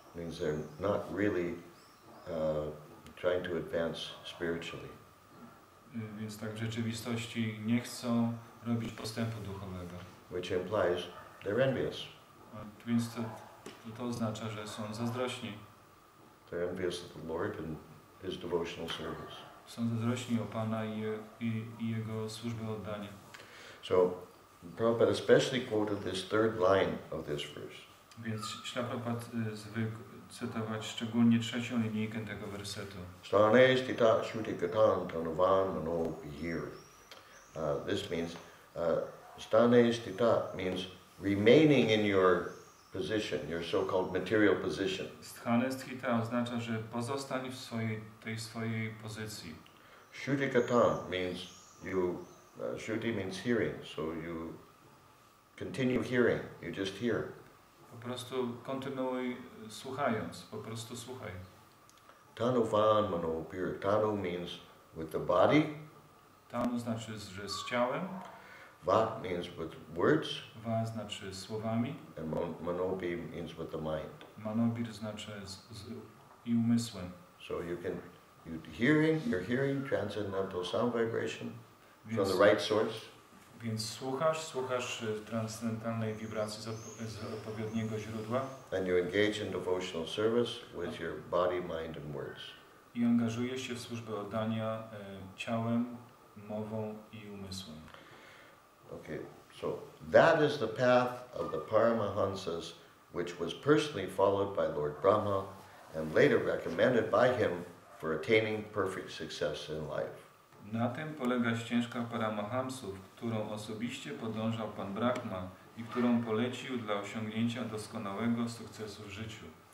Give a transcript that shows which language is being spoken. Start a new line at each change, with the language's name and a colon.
English: Means they're not really trying to advance spiritually.
Polish: Więc tak w rzeczywistości nie chcą robić postępu duchowego.
English: Which implies they're envious.
Polish: Więc to oznacza, że są zazdrośni.
English: They're envious of the Lord and His devotional service.
Polish: Są zazdrośni o Pana i Jego służbę oddania.
English: So, Prabhupada especially quoted this third line of this verse.
Polish: Więc Śrīla Prabhupada zwykł cytować szczególnie trzecią linijkę tego wersetu.
Sanskrit: Stane stita shuti gatan tanuvan mano hir.
English: This means, stane stita means remaining in your position, your so-called material position.
Polish: Sthane sthita oznacza, że pozostań w tej swojej pozycji.
English: Shuti gatan means shuti means hearing, so you continue hearing, you just hear.
Polish: Po prostu kontynuuj słuchając, po prostu słuchaj.
Sanskrit: Tanuvan mano hir.
English: Tanu means with the body.
Polish: Tanu znaczy, że z ciałem.
English: Va means with words.
Polish: Va znaczy słowami.
English: And manobi means with the mind.
Polish: Manobir znaczy i umysłem.
English: So you're hearing transcendental sound vibration
Polish: Więc,
English: from the right source.
Polish: Więc słuchasz transcendentalnej wibracji z odpowiedniego źródła.
English: And you engage in devotional service with your body, mind and words.
Polish: I angażujesz się w służbę oddania ciałem, mową i umysłem.
English: Okay, so that is the path of the Paramahansas, which was personally followed by Lord Brahma and later recommended by him for attaining perfect success in life.
Polish: Na tym polega ścieżka Paramahamsów, którą osobiście podążał Pan Brahma i którą polecił dla osiągnięcia doskonałego sukcesu w życiu.